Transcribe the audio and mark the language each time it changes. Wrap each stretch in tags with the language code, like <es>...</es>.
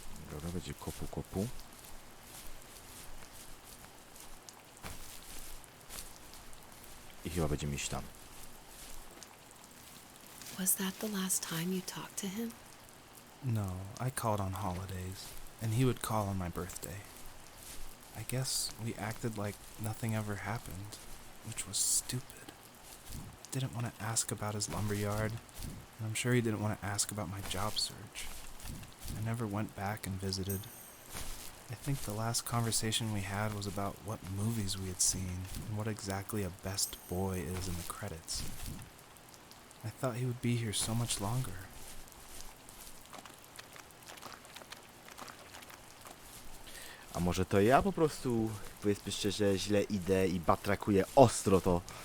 <pl>Dobra, będzie kopu. I chyba będziemy iść tam.</pl> <en>Was that the last time you talked to him? No, I called on holidays, and he would call on my birthday. I guess we acted like nothing ever happened, which was stupid. Didn't want to ask about his lumberyard, and I'm sure he didn't want to ask about my job search. I never went back and visited. I think the last conversation we had was about what movies we had seen and what exactly a best boy is in the credits. I thought he would be here so much longer.</en> <pl>A może to ja po prostu, powiedzmy szczerze, źle idę i batrakuję ostro to</pl>